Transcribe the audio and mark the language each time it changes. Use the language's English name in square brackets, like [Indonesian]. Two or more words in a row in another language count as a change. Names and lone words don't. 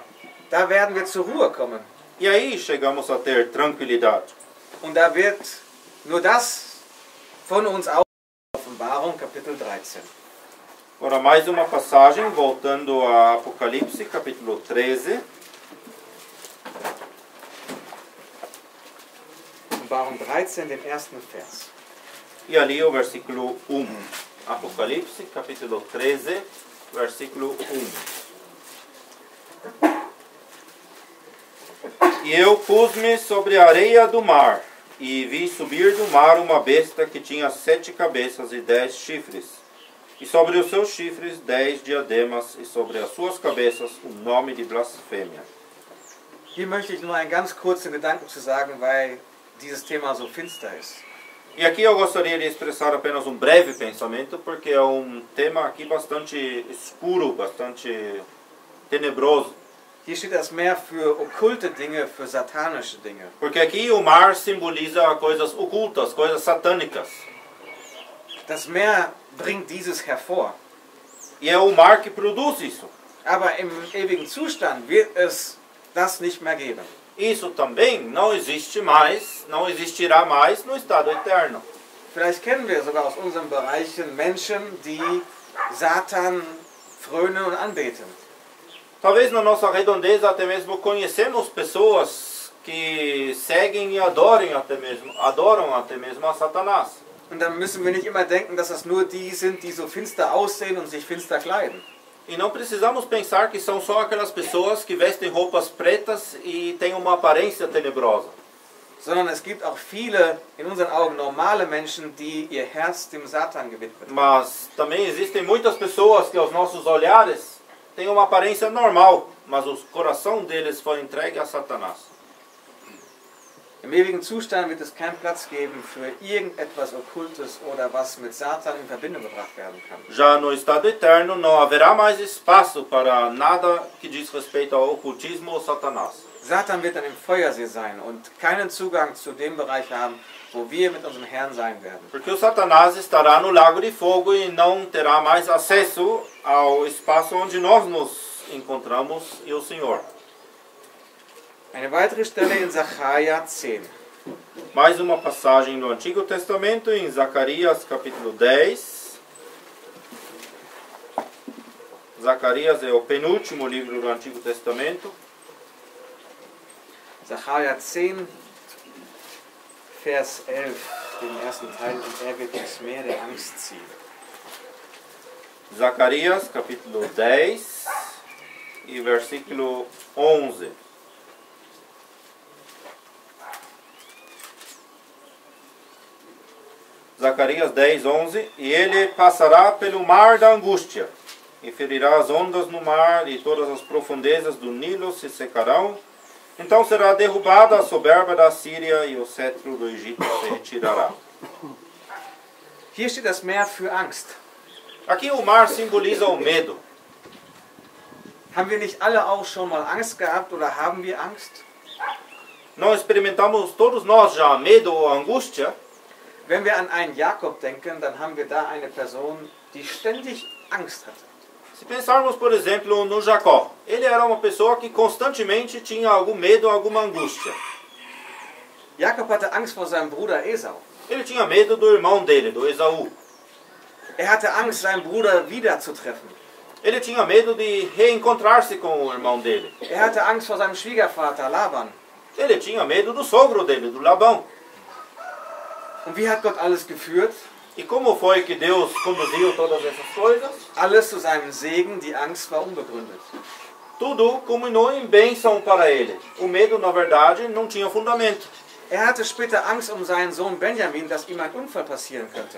[German] Da werden wir zur Ruhe kommen. [Portuguese] E aí chegamos a ter tranquilidade. [German] Und da wird nur das von uns aus. Offenbarung, Kapitel 13. [Portuguese] Agora mais uma passagem, voltando a Apocalipse, capítulo 13. [German] Offenbarung 13, den ersten Vers. [Portuguese] E ali o versículo 1. Apocalipse, capítulo 13, versículo 1. E eu pus-me sobre a areia do mar, e vi subir do mar uma besta que tinha 7 cabeças e 10 chifres, e sobre os seus chifres 10 diademas, e sobre as suas cabeças nome de blasfêmia. [German] Hier möchte ich nur einen ganz kurzen Gedanken zu sagen, weil dieses Thema so finster ist. [Portuguese] E aqui eu gostaria de expressar apenas um breve pensamento, porque é um tema aqui bastante escuro, bastante tenebroso. [German] Hier steht das Meer für okkulte Dinge, für satanische Dinge. [Portuguese] Porque aqui o mar simboliza coisas ocultas, coisas satânicas. [German] Das Meer bringt dieses hervor. [Portuguese] E é o mar que produz isso. [German] Aber im ewigen Zustand wird es das nicht mehr geben. [Portuguese] Isso também não existe mais, não existirá mais no estado eterno. [German] Vielleicht kennen wir sogar aus unseren Bereichen Menschen, die Satan frönen und anbeten. [Portuguese] Talvez na nossa redondeza até mesmo conhecemos pessoas que seguem e adoram até mesmo a Satanás. [German] Und dann müssen wir nicht immer denken, dass das nur die sind, die so finster aussehen und sich finster kleiden. [Portuguese] E não precisamos pensar que são só aquelas pessoas que vestem roupas pretas e têm uma aparência tenebrosa. [German] Sondern es gibt auch viele, in unseren Augen normale Menschen, die ihr Herz dem Satan gewidmet haben. [Portuguese] Mas também existem muitas pessoas que aos nossos olhares têm uma aparência normal, mas o coração deles foi entregue a Satanás. [German] Im ewigen Zustand wird es keinen Platz geben für irgendetwas Okkultes oder was mit Satan in Verbindung gebracht werden kann. [Portuguese] Já no estado eterno não haverá mais espaço para nada que diz respeito ao ocultismo ou Satanás. [German] Satan wird dann im Feuersee sein und keinen Zugang zu dem Bereich haben, wo wir mit unserem Herrn sein werden. [Portuguese] Porque o Satanás estará no lago de fogo e não terá mais acesso ao espaço onde nós nos encontramos e o Senhor. [German] Eine weitere Stelle in Sacharja 10. [Portuguese] Mais uma passagem do Antigo Testamento em Zacarias capítulo 10. Zacarias é o penúltimo livro do Antigo Testamento. [German] Sacharja 10, Vers 11, den ersten Teil, und er wird ins Meer der Angst ziehen. [Portuguese] Zacarias capítulo 10 e versículo 11. Zacarias 10, 11. E ele passará pelo mar da angústia, e ferirá as ondas no mar, e todas as profundezas do Nilo se secarão. Então será derrubada a soberba da Síria, e o cetro do Egito se retirará. [German] Hier steht das Meer für Angst. [Portuguese] Aqui o mar simboliza o medo. [German] Haben wir nicht alle auch schon mal Angst gehabt oder haben wir Angst? [Portuguese] Não experimentamos todos nós já medo ou angústia? [German] Wenn wir an einen Jakob denken, dann haben wir da eine Person, die ständig Angst hatte. [Portuguese] Se pensarmos, por exemplo, no Jacó, ele era uma pessoa que constantemente tinha algum medo, alguma angústia. [German] Jakob hatte Angst vor seinem Bruder Esau. [Portuguese] Ele tinha medo do irmão dele, do Esaú. [German] Er hatte Angst, seinen Bruder wiederzutreffen. [Portuguese] Ele tinha medo de reencontrar-se com o irmão dele. [German] Er hatte Angst vor seinem Schwiegervater Laban. [Portuguese] Ele tinha medo do sogro dele, do Labão. [German] Und wie hat Gott alles geführt? [Portuguese] E como foi que Deus conduziu todas essas coisas? [German] Alles zu seinem Segen, die Angst war unbegründet. [Portuguese] Tudo culminou em bênção para ele. O medo, na verdade, não tinha fundamento. [German] Er hatte später Angst um seinen Sohn Benjamin, dass ihm ein Unfall passieren könnte.